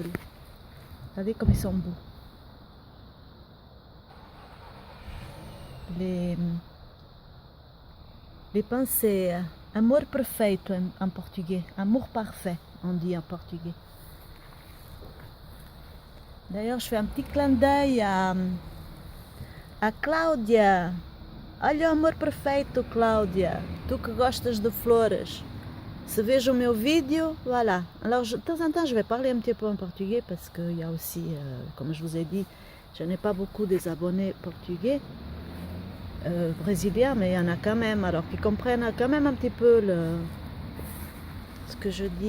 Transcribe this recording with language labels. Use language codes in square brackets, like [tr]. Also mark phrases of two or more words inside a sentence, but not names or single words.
[fr] Regardez comme ils sont beaux. Les pensées, amour perfeito en portugais. Amour parfait, on dit en portugais. D'ailleurs, je fais un petit clin d'œil à Cláudia. [pt] Olha o amor perfeito, Cláudia. Tu que gostas de flores. Se veja o meu vídeo, [fr] voilà. Alors, de temps en temps, je vais parler un petit peu en portugais parce qu'il y a aussi, comme je vous ai dit, je n'ai pas beaucoup des abonnés portugais, brésiliens, mais il y en a quand même, alors qui comprennent quand même un petit peu ce que je dis.